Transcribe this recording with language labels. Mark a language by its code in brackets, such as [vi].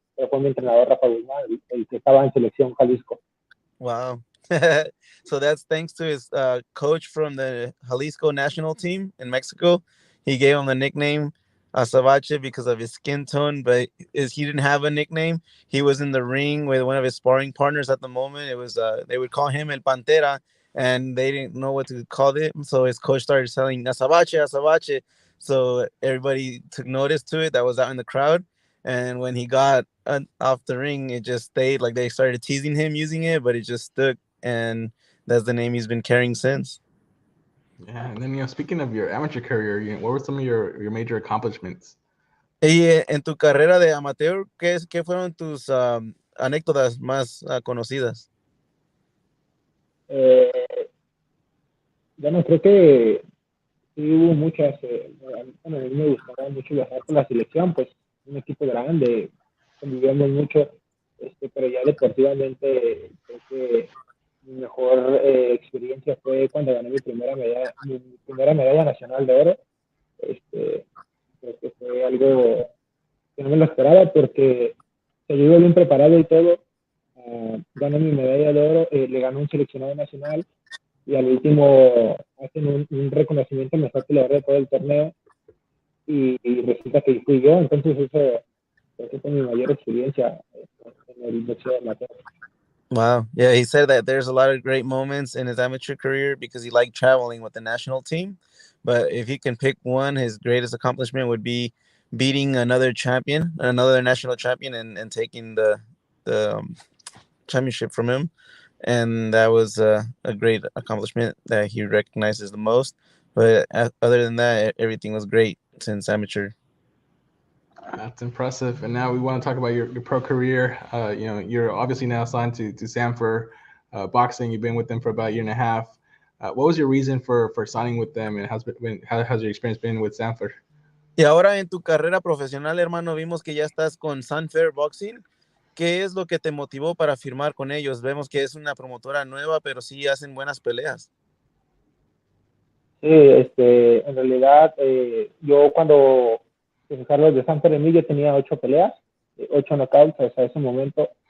[es] Pero fue mi entrenador Rafa Guzmán, el que estaba en selección Jalisco. Wow. [en] So that's thanks to his coach from the Jalisco national team in Mexico. He gave him the nickname Azabache because of his skin tone, but he didn't have a nickname. He was in the ring with one of his sparring partners at the moment. It was they would call him El Pantera, and they didn't know what to call it. So his coach started saying Azabache. So everybody took notice to it that was out in the crowd. And when he got off the ring, it just stayed. Like they started teasing him using it, but it just stuck, and that's the name he's been carrying since. Yeah, and then speaking of your amateur career, what were some of your major accomplishments? [es] Y en tu carrera de amateur, ¿qué fueron tus anécdotas más conocidas? Bueno, creo que sí hubo muchas. A mí me gustaba mucho viajar con la selección, pues un equipo grande, convivíamos mucho, pero ya deportivamente creo que mi mejor experiencia fue cuando gané mi primera medalla nacional de oro. Creo que fue algo que no me lo esperaba porque se llegó bien preparado y todo. Gané mi medalla de oro, le ganó un seleccionado nacional, y al último hacen un reconocimiento, me saqué la verdad de todo el torneo, y resulta que fui yo. Entonces eso fue mi mayor experiencia en el boxeo amateur. Wow. [en] Yeah, he said that there's a lot of great moments in his amateur career because he liked traveling with the national team. But if he can pick one, his greatest accomplishment would be beating another national champion, and taking the championship from him. And that was a great accomplishment that he recognizes the most. But other than that, everything was great since amateur. That's impressive. And now we want to talk about your pro career. You're obviously now signed to Sanford Boxing. You've been with them for about a year and a half. What was your reason for signing with them, and how has your experience been with Sanford? [es] Y ahora en tu carrera profesional, hermano, vimos que ya estás con Sanford Boxing. ¿qué es lo que te motivó para firmar con ellos? Vemos que es una promotora nueva, pero sí hacen buenas peleas. Sí, en realidad, yo cuando Carlos de Santo Emilio tenía 8 peleas, 8 knockouts hasta ese momento.